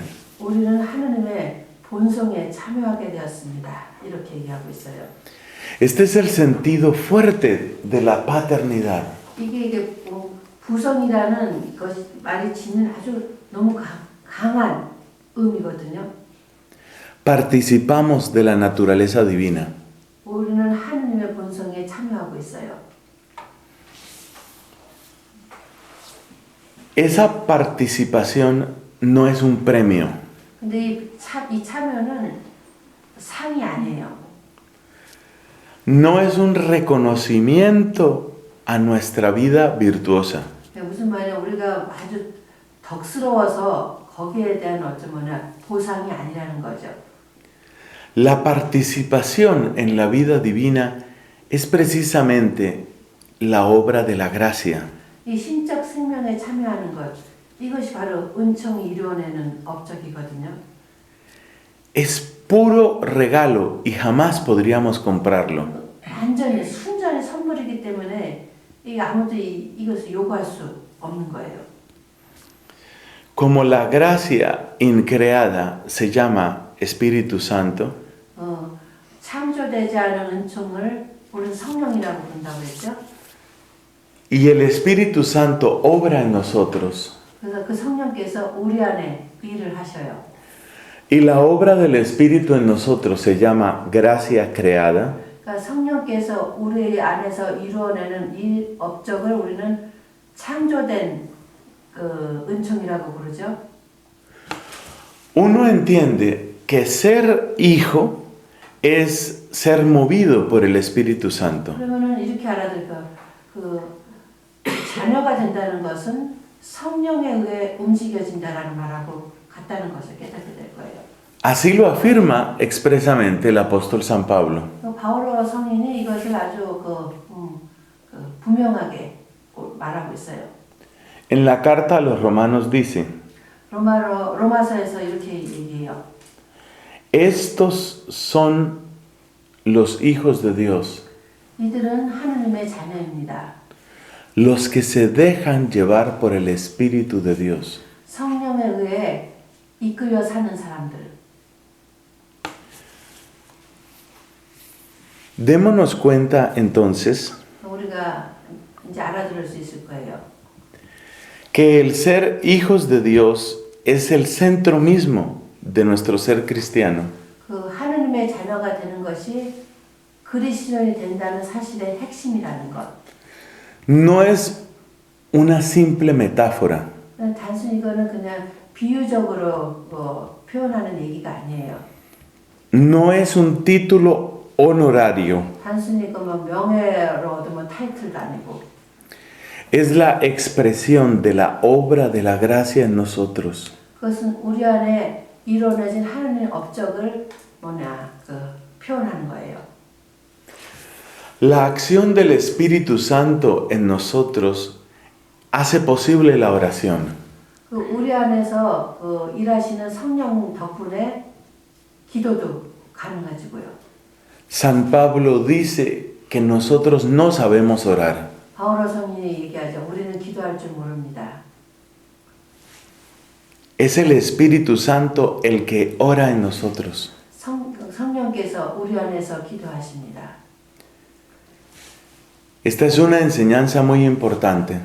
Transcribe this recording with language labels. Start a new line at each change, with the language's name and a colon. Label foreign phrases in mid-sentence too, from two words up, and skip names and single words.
Korean: 우리는 하느님의 본성에 참여하게 되었습니다. 이렇게 얘기하고 있어요.
Spanish: Este es el sentido fuerte de la paternidad.
Korean: 이게 부성이라는 것이 말이 짓는 아주 너무 강한 의미거든요.
Spanish: Participamos de la naturaleza divina.
Korean: 우리는 하느님의 본성에 참여하고 있어요.
Spanish: Esa participación no es un premio.
Korean: 근데 이 참여는 상이 아니에요.
Spanish: No es un reconocimiento a nuestra vida virtuosa.
Korean: 무슨 말이냐, 우리가 아주 덕스러워서 거기에 대한 보상이 아니라는 거죠.
Spanish: La participación en la vida divina es precisamente la obra de la gracia.
Korean: 이 신적 생명에 참여하는 것, 이것이 바로 은총이 이루어내는 업적이거든요.
Spanish: Es puro regalo y jamás podríamos comprarlo.
Korean: 완전히 순전히 선물이기 때문에 아무도 이것을 요구할 수 없는 거예요.
Spanish: Como la gracia increada se llama Espíritu Santo,
Korean: 창조되지 않은 은총을 우리는 성령이라고 부른다고 했죠.
Spanish: y el Espíritu Santo obra en nosotros.
Korean: 그래서 그 성령께서 우리 안에 일을 하셔요.
Spanish: Y la obra del Espíritu en nosotros se llama gracia creada.
Korean: 그러니까 성령께서 우리 안에서 이루어내는 이 업적을 우리는 창조된 은총이라고 부르죠.
Spanish: Uno entiende que ser hijo es ser movido por el Espíritu Santo.
Korean: 그러면은 이렇게 알아들까? 자녀가 된다는 것은 성령에 의해 움직여진다라는 말하고 같다는 것을 깨닫게 될 거예요.
Spanish: Así lo afirma expresamente el apóstol San Pablo.
Korean: 바오로 성인이 이것을 아주 분명하게 말하고 있어요.
Spanish: En la carta a los romanos dice:
Korean: 로마서에서 이렇게 얘기해요.
Spanish: Estos son los hijos de Dios,
Korean: 이들은 하느님의 자녀입니다.
Spanish: los que se dejan llevar por el Espíritu de Dios.
Korean: 성령에 의해 이끌려 사는 사람들.
Spanish: Démonos cuenta entonces
Korean: 우리가 이제 알아들을 수 있을 거예요.
Spanish: que el ser hijos de Dios es el centro mismo de nuestro ser cristiano.
Korean: 하느님의 자녀가 되는 것이 그리스도인이 된다는 사실의 핵심이라는 것.
Spanish: No es una simple metáfora.
Korean: 단순히 이거는 그냥 비유적으로 표현하는 얘기가 아니에요.
Spanish: No es un título honorario.
Korean: 단순히 명예로 얻으면 타이틀도 아니고.
Spanish: Es la expresión de la obra de la gracia en nosotros.
Korean: 그것은 우리 안에 이루어진 하나님의 업적을 표현하는 거예요.
Spanish: La acción del Espíritu Santo en nosotros hace posible la oración.
Korean: 우리 안에서 일하시는 성령 덕분에 기도도 가능해지고요.
Spanish: San Pablo dice que nosotros no sabemos orar.
Korean: 바오로 성인이 얘기하죠. 우리는 기도할 줄 모릅니다.
Spanish: Es el Espíritu Santo el que ora en nosotros.
Korean: 성령께서 우리 안에서 기도하십니다.
Spanish: Esta es una enseñanza muy importante.